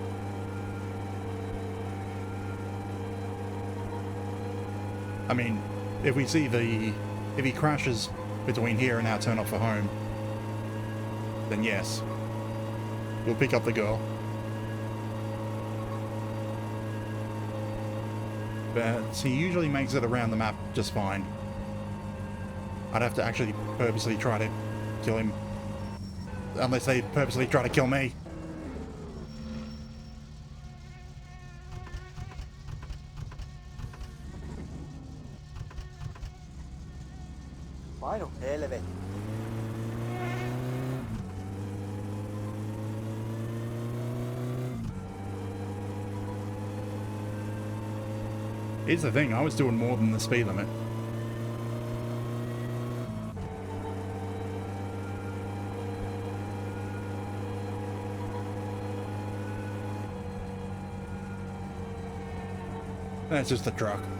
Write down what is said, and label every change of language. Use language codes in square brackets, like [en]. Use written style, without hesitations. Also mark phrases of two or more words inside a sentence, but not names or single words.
[en] I mean, if we see if he crashes between here and our turn off for home, then yes, we'll pick up the girl. But he usually makes it around the map just fine. I'd have to actually purposely try to kill him. Unless they purposely try to kill me. [fi] Painu helvetti. [en] Here's the thing, I was doing more than the speed limit. That's just the truck.